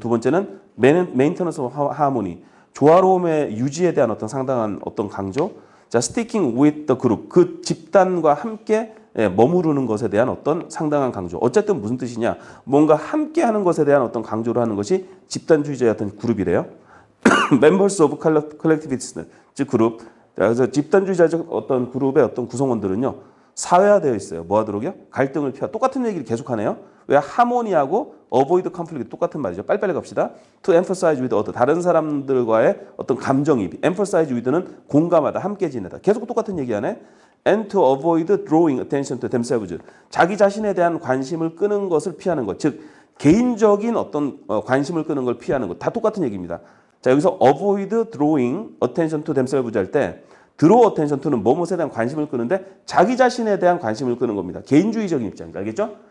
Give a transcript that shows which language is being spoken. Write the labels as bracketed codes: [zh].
[ko] 두 번째는 [en] maintenance of harmony, [ko] 조화로움의 유지에 대한 어떤 상당한 어떤 강조. 자, [en] sticking with the group, [ko] 그 집단과 함께 머무르는 것에 대한 어떤 상당한 강조. 어쨌든 무슨 뜻이냐? 뭔가 함께 하는 것에 대한 어떤 강조를 하는 것이 집단주의자의 어떤 그룹이래요. [en] Members of collectivists, [ko] 즉 그룹. 그래서 집단주의자적 어떤 그룹의 어떤 구성원들은요, 사회화되어 있어요. 뭐 하도록요? 갈등을 피하. 똑같은 얘기를 계속하네요. 왜 하모니하고 [en] avoid conflict [ko] 똑같은 말이죠. 빨리빨리 갑시다. [en] To emphasize with other, [ko] 다른 사람들과의 어떤 감정이입. [en] emphasize with [ko] 는 공감하다, 함께 지내다. 계속 똑같은 얘기하네. [en] And to avoid drawing attention to themselves. [ko] 자기 자신에 대한 관심을 끄는 것을 피하는 것. 즉 개인적인 어떤 관심을 끄는 걸 피하는 것. 다 똑같은 얘기입니다. 자, 여기서 [en] avoid drawing attention to themselves [ko] 할 때 [en] draw attention to [ko] 는 뭐뭐에 대한 관심을 끄는데 자기 자신에 대한 관심을 끄는 겁니다. 개인주의적인 입장이죠. 알겠죠?